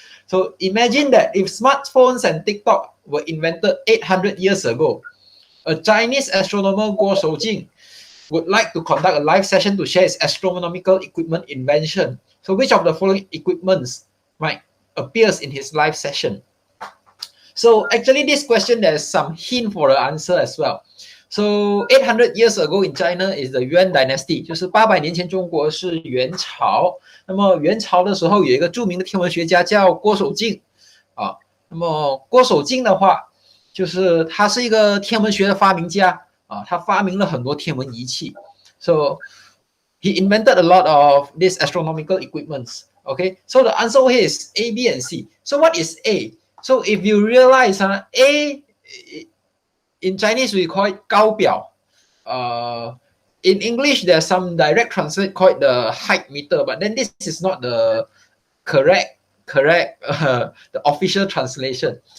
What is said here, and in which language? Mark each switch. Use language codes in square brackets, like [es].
[en] So imagine that if smartphones and TikTok were invented 800 years ago, a Chinese astronomer Guo Shoujing would like to conduct a live session to share his astronomical equipment invention. So which of the following equipments might appears in his live session? So actually this question there's some hint for the answer as well. So 800 years ago in China is the Yuan dynasty, [zh] 就是800年前中国是元朝。那么元朝的时候有一个著名的天文学家叫郭守敬啊。那么郭守敬的话，就是他是一个天文学的发明家啊，他发明了很多天文仪器。 [en] So he invented a lot of these astronomical equipments. Okay, so the answer here is A, B, and C. So what is A? So if you realize A in Chinese we call it 高表. In English there's some direct translate called the height meter, but then this is not the correct the official translation.